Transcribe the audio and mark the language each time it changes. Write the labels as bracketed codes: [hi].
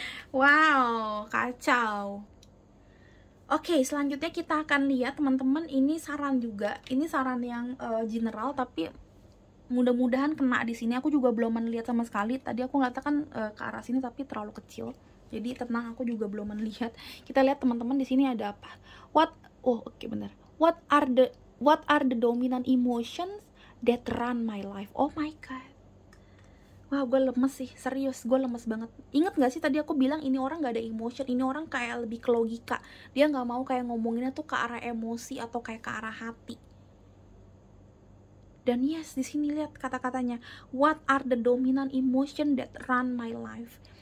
[id] Wow, kacau. Oke, selanjutnya kita akan lihat teman-teman, ini saran juga. Ini saran yang general, tapi mudah-mudahan kena di sini. Aku juga belum melihat sama sekali. Tadi aku ngeliatnya kan ke arah sini tapi terlalu kecil. Jadi tenang, aku juga belum melihat. Kita lihat teman-teman di sini ada apa? Benar. [en] What are the dominant emotions that run my life? Oh my god. [id] Wah, gue lemes sih, serius, gue lemes banget. Ingat gak sih tadi aku bilang ini orang gak ada emotion, ini orang kayak lebih ke logika. Dia gak mau kayak ngomonginnya tuh ke arah emosi atau kayak ke arah hati. Dan yes, di sini lihat kata-katanya, [en] what are the dominant emotion that run my life?